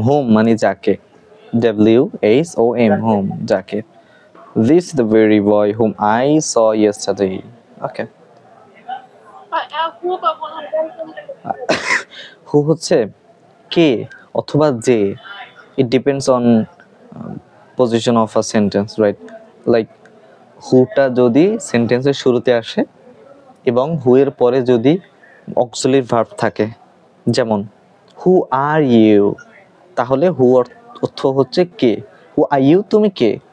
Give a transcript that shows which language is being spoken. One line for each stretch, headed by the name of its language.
Bangla: Home মানে যাকে, WHOM, home যাকে।
English: This is the very boy whom I saw yesterday. Okay, Who কখন হবে? Who হচ্ছে কে অথবা যে, it depends on position of a sentence, right?
Bangla: Like হুটা যদি সেন্টেন্সের শুরুতে আসে এবং হু এর পরে যদি অক্সিলারি ভার্ব থাকে, যেমন
English: who are you,
Bangla: তাহলে হু অর্থ হচ্ছে কে। হু আর ইউ, তুমি কে।